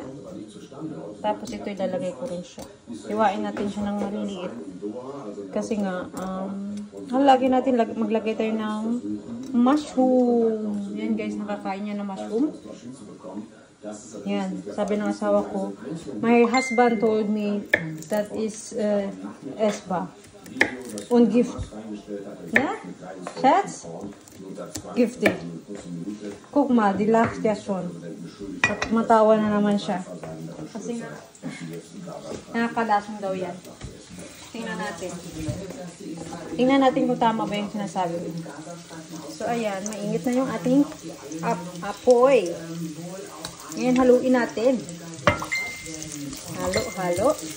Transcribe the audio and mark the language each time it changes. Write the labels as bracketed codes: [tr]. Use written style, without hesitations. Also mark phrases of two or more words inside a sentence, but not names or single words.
[tl] Tapos ito ilalagay ko rin siya. Iwain natin siya ng maliliit. Kasi nga, lagi natin maglagay tayo ng mushroom. Yan guys, nakakain niya ng mushroom. Yan, sabi ng asawa ko, [en] my husband told me that is Esba. [de] Und Gift. Ja? Schatz? [en] Gifted. [de] Guck mal, die lacht ja schon. [tl] At matawa na naman siya. Kasi nga, nakakalasong daw yan. Tingnan natin. Tingnan natin kung tama ba yung sinasabi ko. So, ayan, mainit na yung ating apoy. Ngayon, haluin natin. Halo, halo.